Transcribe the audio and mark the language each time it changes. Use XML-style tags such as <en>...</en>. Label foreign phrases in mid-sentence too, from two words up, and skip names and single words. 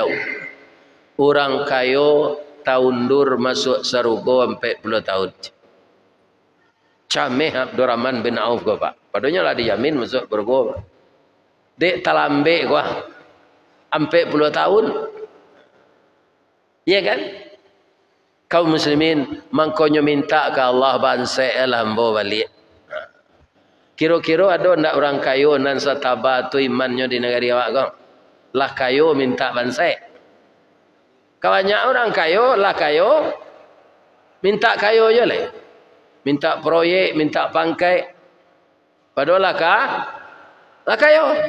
<min>Orang kayo taundur masuk surga 40 tahun. Cameh Abdurrahman bin Auf gua, Pak. Padahal lah dijamin masuk surga. Dek talambe gua 40 tahun.</min> <id>Iya kan?</id> <min>Kaum muslimin mangkonyo minta ke Allah banse lambo balik. Kira-kira ada ndak orang kayo nan sataba tu imannya di negara awak kau? Lah kayo minta banse. Kawannya orang kayo lah kayo minta kayo je lah. Minta proyek, minta pangkai. Padahal lah kayo.</min>